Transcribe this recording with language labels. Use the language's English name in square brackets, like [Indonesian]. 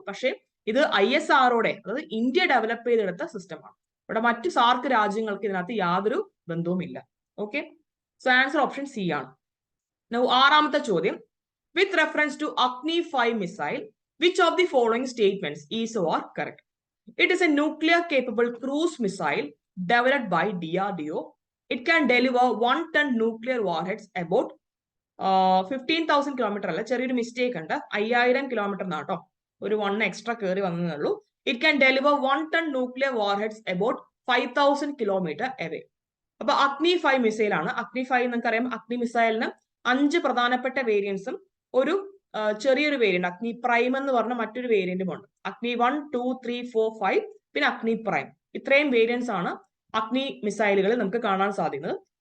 [Malayalam] പക്ഷേ ഇത് ISROയുടെ, അതായത് ഇന്ത്യ ഡെവലപ്പ് ചെയ്തെടുത്ത സിസ്റ്റമാണ്. ഇവിടെ മറ്റു സാർക്ക് രാജ്യങ്ങൾക്ക് ഇതിനകത്ത് യാതൊരു ബന്ധവുമില്ല. Okay, so answer option C ആണ്. ആറാമത്തെ ചോദ്യം, [English] With reference to Agni 5 missile which of the following statements is or correct? It is a nuclear capable cruise missile developed by DRDO. It can deliver 1 ton nuclear warheads about 15,000 kilometers. [Malayalam] അല്ല, ചെറിയൊരു mistake ഉണ്ട്, 5000 kilometre എന്നാട്ടോ, ഒരു 1 extra കയറി വന്നതേ ഉള്ളൂ. [English] It can deliver 1 ton nuclear warheads about 5,000 kilometers away. [Malayalam] അപ്പൊ അഗ്നി 5 missile ആണ്. അഗ്നി 5 നിങ്ങൾക്കറിയാം, അഗ്നി മിസൈലിന് 5 പ്രധാനപ്പെട്ട വേരിയൻസും ഒരു ചെറിയൊരു വേരിയന്റ് അഗ്നി പ്രൈം എന്ന് പറഞ്ഞ മറ്റൊരു വേരിയന്റും ഉണ്ട്. അഗ്നി 1, 2, 3, 4, 5 പിന്നെ അഗ്നി പ്രൈം. ഇത്രയും വേരിയൻസ് ആണ് അഗ്നി മിസൈലുകളിൽ നമുക്ക് കാണാൻ സാധിക്കുന്നത്.